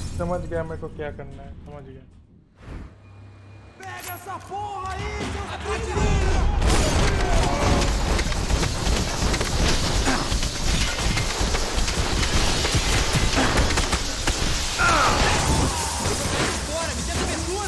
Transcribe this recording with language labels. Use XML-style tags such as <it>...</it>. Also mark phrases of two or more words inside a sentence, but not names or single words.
<hi>समझ गया मेरे को क्या करना है, समझ गया।</hi> <pt>Pega essa porra aí, seus fora, me dê cobertura!</pt>